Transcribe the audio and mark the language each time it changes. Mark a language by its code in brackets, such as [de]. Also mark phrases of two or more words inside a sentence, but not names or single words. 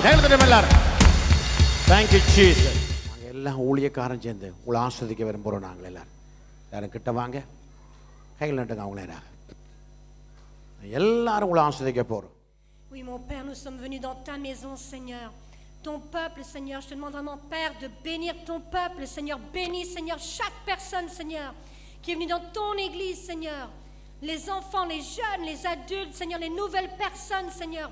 [ta] கைகளை தட்டி எல்லாரும் [en] Thank you Jesus. [ta] நாங்கள் எல்லாம் ஊழியக்காரன் சேர்ந்து உங்களை ஆஸ்வதிக்க விரும்புகிறோம். நாங்கள் எல்லாரும் கிட்ட வாங்க, கைகள் நட்டுங்க. அவங்கள எல்லாரும் உங்களை ஆஸ்வதிக்க போகிறோம். [fr] Oui, mon Père, nous sommes venus dans ta maison, Seigneur. Ton peuple, Seigneur, je te demande vraiment, Père, de bénir ton peuple, Seigneur. Bénis, Seigneur, chaque personne, Seigneur, qui est venue dans ton église, Seigneur. Les enfants, les jeunes, les adultes, Seigneur, les nouvelles personnes, Seigneur.